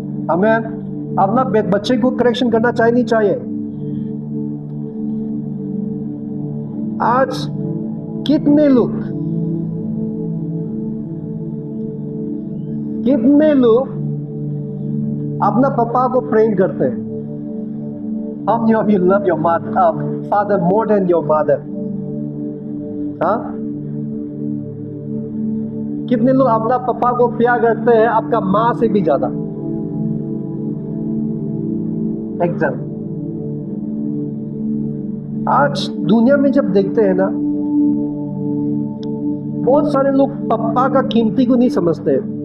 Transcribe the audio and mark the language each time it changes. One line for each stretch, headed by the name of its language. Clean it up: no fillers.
Hindi: हमें अपना बच्चे को करेक्शन करना चाहिए नहीं चाहिए. आज कितने लोग अपना पापा को प्रेम करते हैं.
English: How many of you love your father more than your mother?
Hindi: हाँ? कितने लोग अपना पापा को प्यार करते हैं आपका माँ से भी ज्यादा? एग्जाम. आज दुनिया में जब देखते हैं ना, बहुत सारे लोग पापा का कीमती को नहीं समझते.